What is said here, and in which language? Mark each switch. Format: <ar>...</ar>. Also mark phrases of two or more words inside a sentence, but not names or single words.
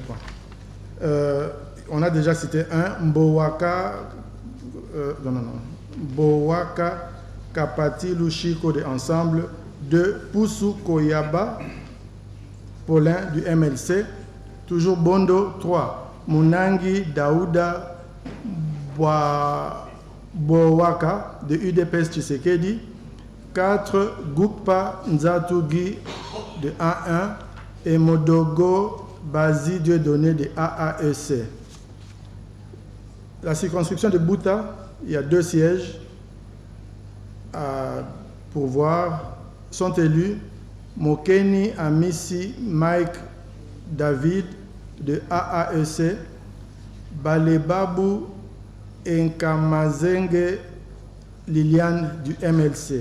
<fr>On a déjà cité 1, Mbowaka, Mbowaka Kapati Lushiko de Ensemble. 2, Poussou Koyaba Paulin du MLC. Toujours Bondo. 3, Munangi Daouda Bowaka de UDPS Tshisekedi, 4 Gukpa Nzatugi de A1 et Modogo Bazi Dieudonné de AAEC. La circonscription de Bouta, il y a 2 sièges à pourvoir, sont élus Mokeni Amissi Mike David de AAEC, Balebabu Nkamazenge Liliane du MLC.</fr>